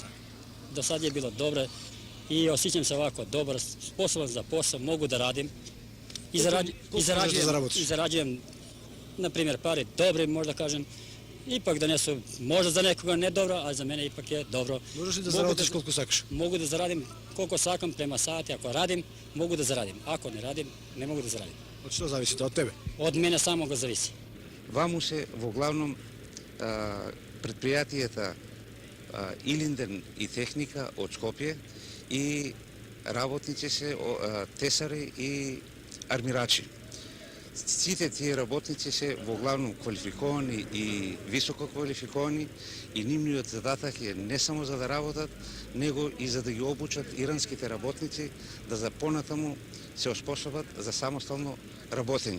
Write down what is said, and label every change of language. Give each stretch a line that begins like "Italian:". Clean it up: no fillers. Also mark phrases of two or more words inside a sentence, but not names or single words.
Serbian: Do sad je bilo dobro i osjećam se ovako dobar, sposoban za posao, mogu da radim i zarađujem, na primjer, pare dobre, možda kažem, ipak da ne su, možda za nekoga ne dobro, a za mene ipak je dobro. Možeš li da zaradiš koliko sakaš? Mogu da zaradim koliko sakam prema sati, ako radim, mogu da zaradim. Ako ne radim, ne mogu da zaradim. Od što zavisi to? Od tebe? Od mene самого зависи.
Macedonian: Ваму се во главном предпријатијата Илинден и Техника од Скопје и работници се тесари и армирачи. Сите тие работници се во главном квалификовани и високо квалификовани и нивниот задатак е не само за да работат, него и за да ги обучат иранските работници да за понатаму се оспособат за самостално работење.